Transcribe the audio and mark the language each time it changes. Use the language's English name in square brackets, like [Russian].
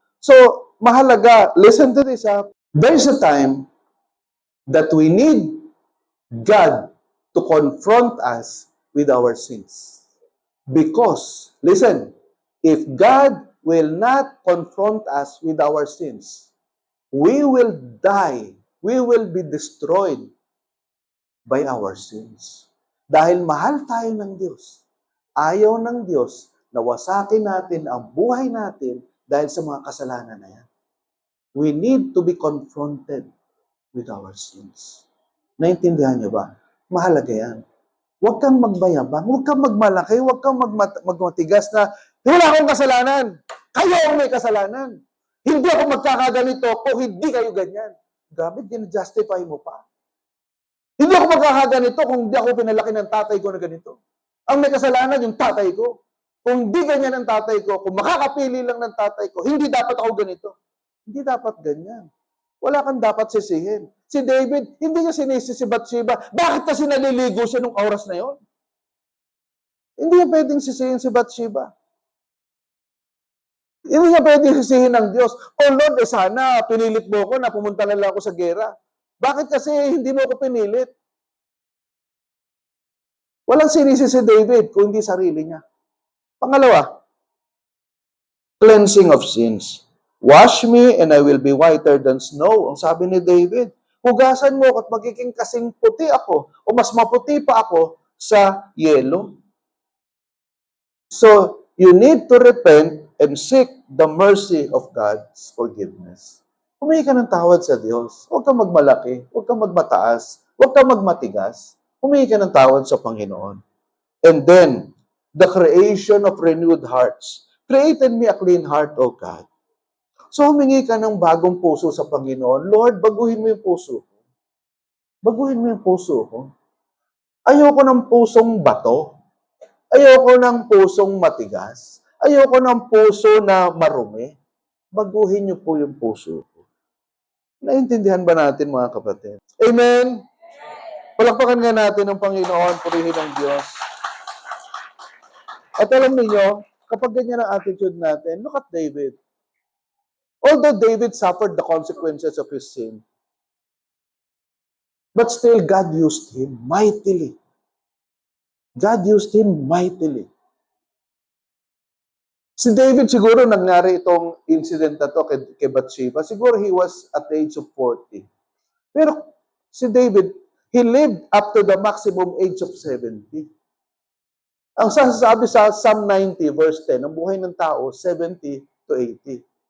[English] So, [Filipino] mahalaga, [English] listen to this. There's a time that we need God to confront us with our sins. Because, listen, if God will not confront us with our sins, we will die. We will be destroyed by our sins. [Filipino] Dahil mahal tayo ng Diyos. Ayaw ng Diyos na wasakin natin ang buhay natin dahil sa mga kasalanan na yan. [English] We need to be confronted with our sins. [Filipino] Naintindihan niyo ba? Mahalaga yan. Huwag kang magbayabang, huwag kang magmalaki, huwag kang magmatigas na, wala akong kasalanan. Kayo ang may kasalanan. Hindi ako magkakaganito kung hindi kayo ganyan. Grabe, ginajustify mo pa. Hindi ako magkakaganito kung hindi ako pinalaki ng tatay ko na ganito. Ang may kasalanan yung tatay ko. Kung hindi ganyan ang tatay ko, kung makakapili lang ng tatay ko, hindi dapat ako ganito. Hindi dapat ganyan. Wala kang dapat sisihin. Si David, hindi niya sinisi si Bathsheba. Bakit kasi naliligo siya nung oras na yon? Hindi niya pwedeng sisihin si Bathsheba. Hindi niya pwedeng sisihin ng Diyos. Oh Lord, sana pinilit mo ko na pumunta na lang ako sa gera. Bakit kasi hindi mo ako pinilit? Walang sinisi si David kung hindi sarili niya. Pangalawa, [English] cleansing of sins. Wash me and I will be whiter than snow. [Filipino] Ang sabi ni David, Hugasan mo at magiging kasing puti ako o mas maputi pa ako sa yelo. [English] So, you need to repent and seek the mercy of God's forgiveness. [Filipino] Humingi ka ng tawad sa Diyos. Huwag kang magmalaki. Huwag kang magmataas. Huwag kang magmatigas. Humingi ka ng tawad sa Panginoon. [English] And then, the creation of renewed hearts. Create in me a clean heart, O God. [Filipino] So, humingi ka ng bagong puso sa Panginoon. Lord, baguhin mo yung puso ko. Baguhin mo yung puso ko. Ayoko ng pusong bato. Ayoko ng pusong matigas. Ayoko ng puso na marumi. Baguhin niyo po yung puso ko. Naintindihan ba natin, mga kapatid? Amen? Palakpakan nga natin ang Panginoon, purihin ang Diyos. At alam niyo, kapag ganyan ang attitude natin, [English] look at David. Although David suffered the consequences of his sin, but still God used him mightily. God used him mightily. [Filipino] Si David siguro nangyari itong incident na to kay Bathsheba. Siguro [English] he was at the age of 40. [Filipino] Pero si David, [English] he lived up to the maximum age of 70. [Filipino] Ang sasabi sa Psalm 90 verse 10, ang buhay ng tao, 70 to 80.